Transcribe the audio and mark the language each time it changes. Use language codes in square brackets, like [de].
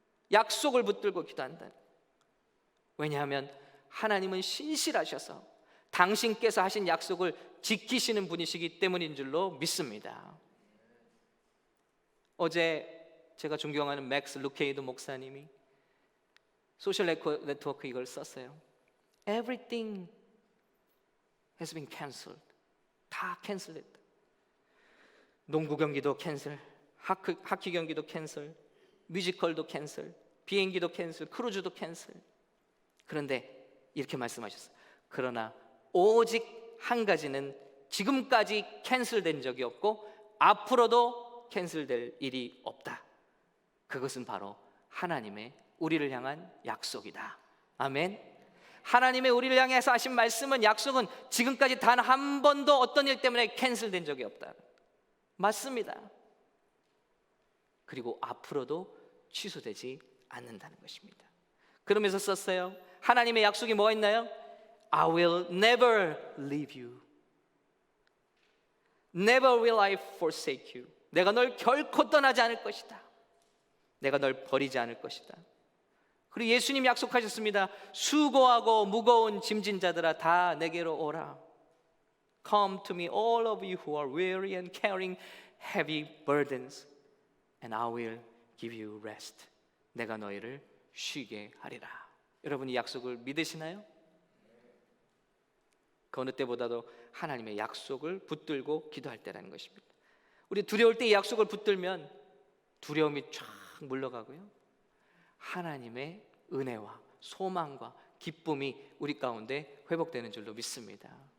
[ko] 약속을 붙들고 기도한다. 왜냐하면 하나님은 신실하셔서 당신께서 하신 약속을 지키시는 분이시기 때문인 줄로 믿습니다. 어제 제가 존경하는 맥스 루케이드 목사님이 소셜 네트워크 이걸 썼어요. [en] Everything has been canceled. [ko] 다 캔슬됐다. 농구 경기도 캔슬, 하키 경기도 캔슬, 뮤지컬도 캔슬, 비행기도 캔슬, 크루즈도 캔슬. 그런데 이렇게 말씀하셨어요. 그러나 오직 한 가지는 지금까지 캔슬된 적이 없고 앞으로도 캔슬될 일이 없다. 그것은 바로 하나님의 우리를 향한 약속이다. 아멘. 하나님의 우리를 향해서 하신 말씀은, 약속은 지금까지 단 한 번도 어떤 일 때문에 캔슬된 적이 없다. 맞습니다. 그리고 앞으로도 취소되지 않는다는 것입니다. 그러면서 썼어요. 하나님의 약속이 뭐가 있나요? [en] I will never leave you. Never will I forsake you. [ko] 내가 널 결코 떠나지 않을 것이다. 내가 널 버리지 않을 것이다. 그리고 예수님 약속하셨습니다. 수고하고 무거운 짐진 자들아 다 내게로 오라. [en] Come to me all of you who are weary and carrying heavy burdens and I will give you rest. [ko] 내가 너희를 쉬게 하리라. 여러분 이 약속을 믿으시나요? 그 어느 때보다도 하나님의 약속을 붙들고 기도할 때라는 것입니다. 우리 두려울 때 이 약속을 붙들면 두려움이 쫙 물러가고요, 하나님의 은혜와 소망과 기쁨이 우리 가운데 회복되는 줄로 믿습니다.